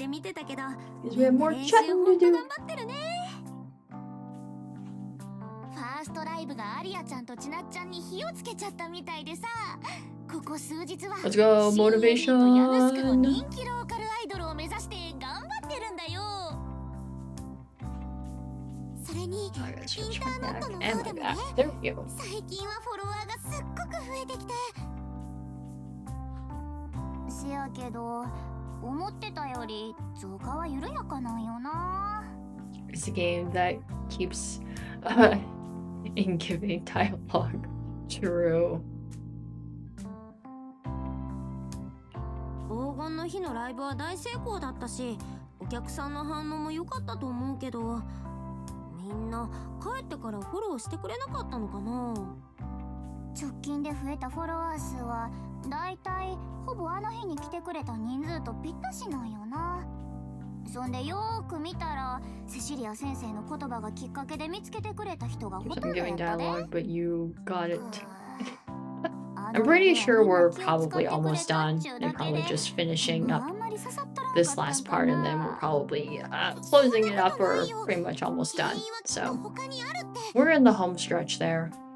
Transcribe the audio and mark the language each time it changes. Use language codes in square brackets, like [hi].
[en] Because we have more chatting to do. [ja] ファーストライブがアリアちゃんとちなっちゃんに火をつけちゃったみたいでさ、ここ数日は [en] Let's go, motivation. [ja] ヤヌスクの人気ローカルアイドルを目指して頑張ってるんだよ。それにインターネットの方でもね、最近はフォロワーがすっごく増えてきて。せやけど思ってたより増加は緩やかなんよな。 [en] It's a game that keeps in giving dialogue. True. [ja] 黄金の日のライブは大成功だったし、お客さんの反応も良かったと思うけど、みんな帰ってからフォローしてくれなかったのかな。直近で増えたフォロワー数はだいたいほぼあの日に来てくれた人数とぴったしなんよな。そんでよーく見たらセシリア先生の言葉がきっかけで見つけてくれた人がほとんどやったで。 [en] But you got it. I'm pretty sure we're probably almost done and probably just finishing up this last part, and then we're probably closing it up or pretty much almost done. So we're in the home stretch there.